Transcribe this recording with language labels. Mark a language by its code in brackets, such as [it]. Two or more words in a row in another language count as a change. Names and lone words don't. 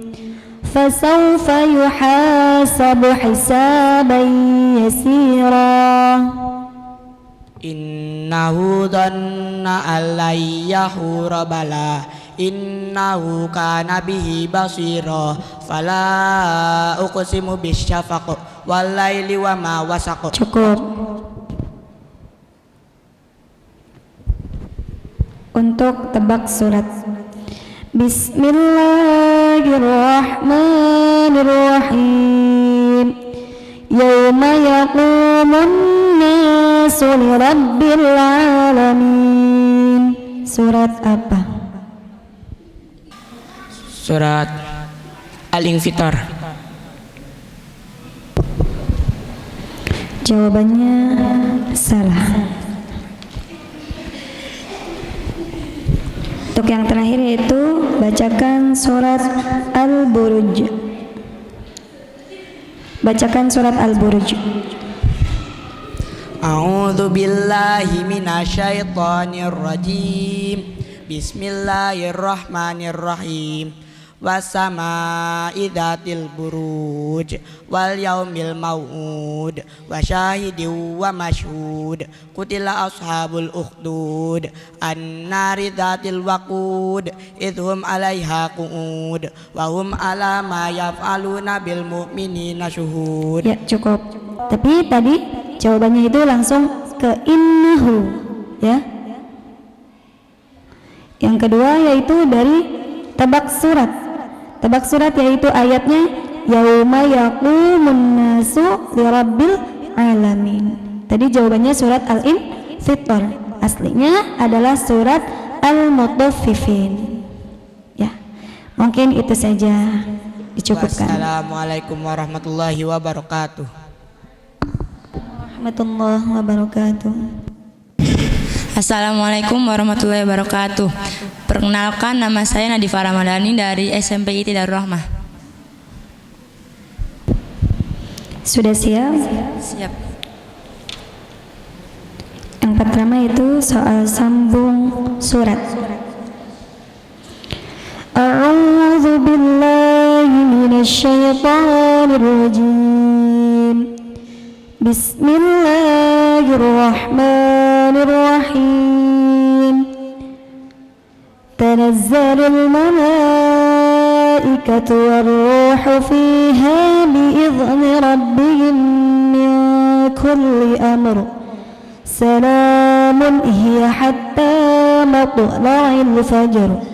[ar] فسوف يحاسب حسابا يسيرا. إنه ظن أن لن يحور بلى إنه كان به بصيرا فلا أقسم بالشفق والليل وما وسق. [id] Cukup. Untuk tebak surat. [ar] بسم الله الرحمن الرحيم. يوم يقوم الناس لرب العالمين. [id] Surat apa? Surat Al-Infitar. Jawabannya salah. Untuk yang terakhir yaitu bacakan surat Al-Buruj. Bacakan surat Al-Buruj. [ar] أعوذ بالله من الشيطان الرجيم. بسم الله الرحمن الرحيم. والسماء ذات البروج واليوم الموعود وشاهد ومشهود قتل أصحاب الأخدود النار ذات الوقود إذ هم عليها قعود وهم على ما يفعلون بالمؤمنين شهود. [id] Ya, cukup. Tapi tadi jawabannya itu langsung ke innahu, ya. Yang kedua yaitu dari tebak surat. Tebak surat yaitu ayatnya [ar] يوم يقوم الناس لرب العالمين. [id] Tadi jawabannya surat Al-Infitar. Aslinya adalah surat Al-Mutaffifin. Ya. Mungkin itu saja, dicukupkan. [ar] والسلام عليكم ورحمة الله وبركاته. ورحمة الله وبركاته. السلام عليكم ورحمة الله وبركاته. [id] Perkenalkan, nama saya Nadifa Ramadhani dari SMP IT Darul Rahmah. Sudah siap? Siap. Yang pertama itu soal sambung surat. [ar] أعوذ بالله من الشيطان الرجيم. بسم الله الرحمن الرحيم. تنزل الملائكة والروح فيها بإذن ربهم من كل أمر. سلام هي حتى مطلع الفجر.